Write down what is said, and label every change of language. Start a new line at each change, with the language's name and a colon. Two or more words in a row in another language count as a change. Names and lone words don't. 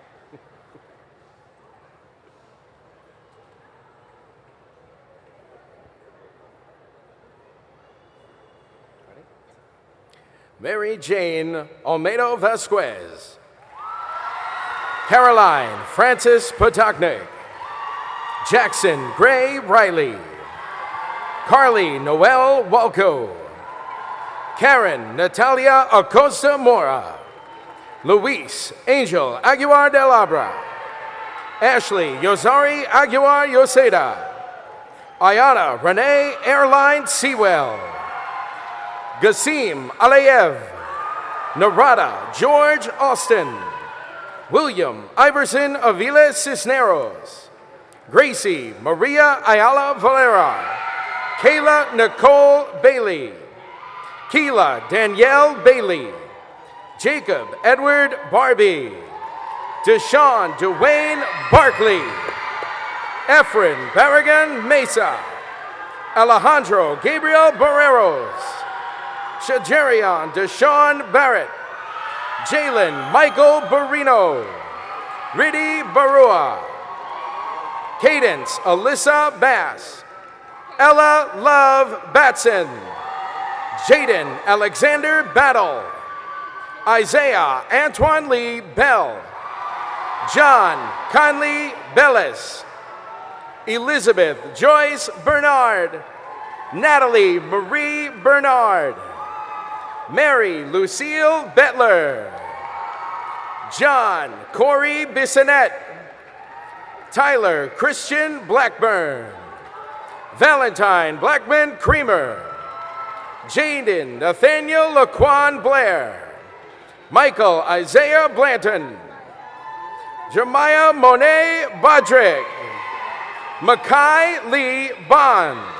English: Mary Jane Olmedo Vasquez. Caroline Francis Potoknik. Jackson Gray Riley. Carly Noel Walco. Karen Natalia Acosta Mora. Luis Angel Aguilar del Abra. Ashley Yosari Aguilar Yoseda. Ayana Renee Airline Sewell. Gasim Alayev. Narada George Austin. William Iverson Avila Cisneros. Gracie Maria Ayala Valera. Kayla Nicole Bailey. Keela Danielle Bailey. Jacob Edward Barbie. Deshaun Dwayne Barkley. Efren Barragan Mesa. Alejandro Gabriel Barreros. Shajarian Deshaun Barrett. Jalen Michael Barino. Riddy Barua. Cadence Alyssa Bass. Ella Love Batson. Jaden Alexander Battle. Isaiah Antoine Lee Bell. John Conley Bellis. Elizabeth Joyce Bernard, Natalie Marie Bernard, Mary Lucille Bettler, John Corey Bissonette, Tyler Christian Blackburn, Valentine Blackman Creamer, Jaden Nathaniel Laquan Blair, Michael Isaiah Blanton, Jeremiah Monet Bodrick, Makai Lee Bond,